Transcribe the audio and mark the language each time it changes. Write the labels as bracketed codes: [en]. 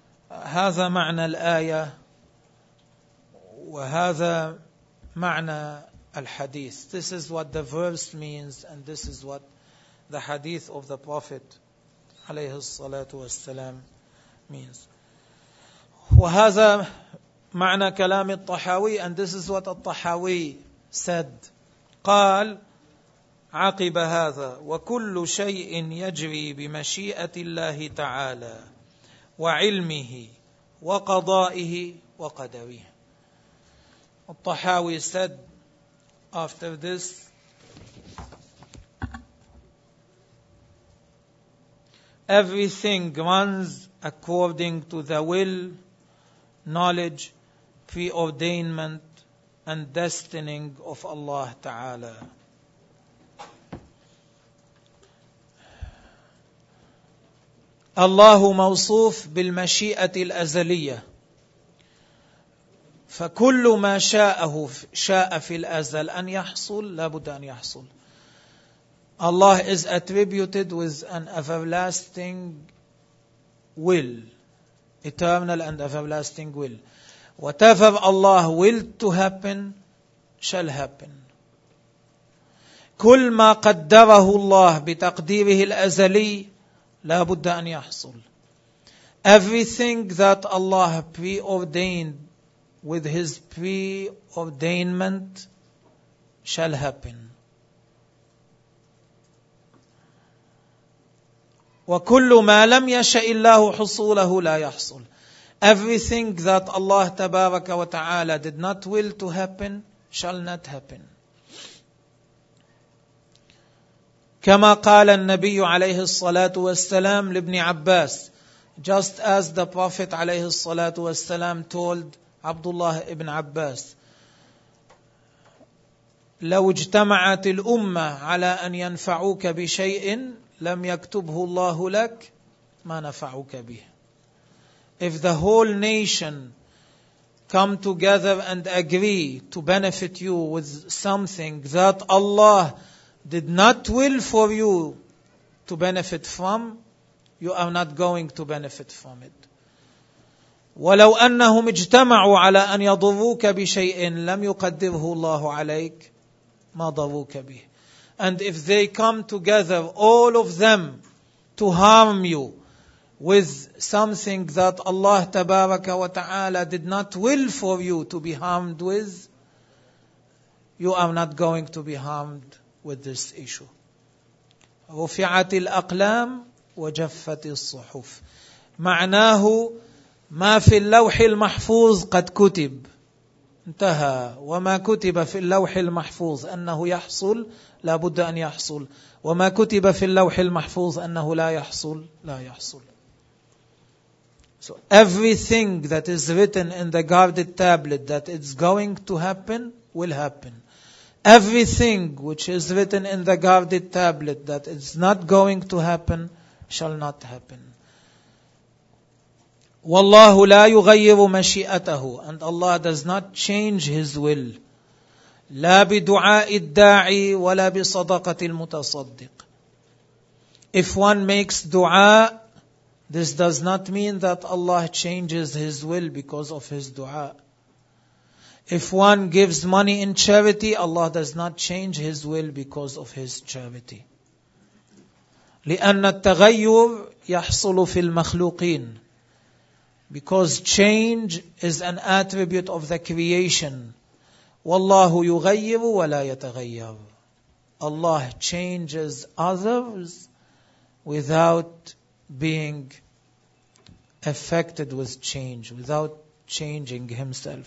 [ar] هذا معنى الآية وهذا معنى الحديث. [en] This is what the verse means and this is what the hadith of the Prophet عليه الصلاة والسلام means. [ar] وهذا معنى كلام الطحاوي [en] and this is what الطحاوي said. [ar] قال عقب هذا: وكل شيء يجري بمشيئة الله تعالى وعلمه وقضائه وقدره. [en] الطحاوي said after this, everything runs according to the will, knowledge, preordainment and destining of Allah Ta'ala. [ar] Allah موصوف بالمشيئة الأزلية فكل ما شاءه شاء في الأزل أن يحصل لابد أن يحصل. [en] Allah is attributed with an everlasting will, eternal and everlasting will. Whatever Allah willed to happen shall happen. [ar] كل ما قدره الله بتقديره الأزلي لا بد أن يحصل. [en] Everything that Allah preordained with His preordainment shall happen. [ar] وكل ما لم يشأ الله حصوله لا يحصل. [en] Everything that Allah تبارك وتعالى did not will to happen shall not happen. [ar] كما قال النبي عليه الصلاة والسلام لابن عباس, [en] just as the Prophet عليه الصلاة والسلام told Abdullah ibn Abbas, [ar] لو اجتمعت الأمة على أن ينفعوك بشيء لم يكتبه الله لك ما نفعوك به. [en] If the whole nation come together and agree to benefit you with something that Allah did not will for you to benefit from, you are not going to benefit from it. [ar] ولو أنهم اجتمعوا على أن يضروك بشيء لم يقدره الله عليك ما ضروك به. [en] And if they come together, all of them, to harm you with something that Allah تبارك وتعالى did not will for you to be harmed with, you are not going to be harmed with this issue. [ar] رفعت الأقلام وجفت الصحف. معناه ما في اللوح المحفوظ قد كتب انتهى, وما كتب في اللوح المحفوظ أنه يحصل لا بد أن يحصل, وما كتب في اللوح المحفوظ أنه لا يحصل لا يحصل. [en] So everything that is written in the guarded tablet that it's going to happen will happen. Everything which is written in the guarded tablet that it's not going to happen shall not happen. [ar] والله لا يغير مشيئته, [en] and Allah does not change His will, [ar] لا بدعاء الداعي ولا بصدقة المتصدق. [en] If one makes dua, this does not mean that Allah changes His will because of his dua. If one gives money in charity, Allah does not change His will because of His charity. [ar] لأن التغير يحصل في المخلوقين. [en] Because change is an attribute of the creation. [ar] والله يغير ولا يتغير. [en] Allah changes others without being affected with change, without changing Himself.